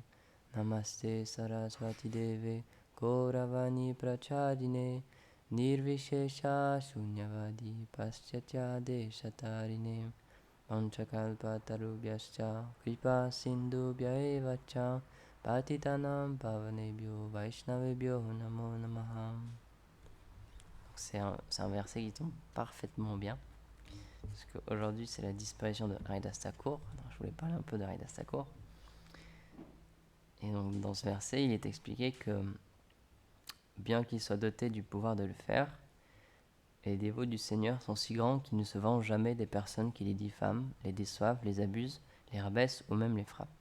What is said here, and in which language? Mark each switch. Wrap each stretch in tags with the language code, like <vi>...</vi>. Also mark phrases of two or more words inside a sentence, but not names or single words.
<sa>नमस्ते सरस्वती देवे गौरवाणी प्रचादिने निर्विशेष शून्यवादि पाश्चात्य देशतारिणे पञ्चकल्प तरुभ्यश्च कृपा सिन्धुभ्य एवच पतितानां पावनेभ्यो वैष्णवेभ्यो नमो नमः.</sa> <fr>C'est un verset qui tombe parfaitement bien, parce qu'aujourd'hui c'est la disparition de Haridas Thakur. Alors, je voulais parler un peu de Haridas Thakur. Et donc dans ce verset, il est expliqué que bien qu'ils soient dotés du pouvoir de le faire, les dévots du Seigneur sont si grands qu'ils ne se vengent jamais des personnes qui les diffament, les déçoivent, les abusent, les rabaissent ou même les frappent.</fr>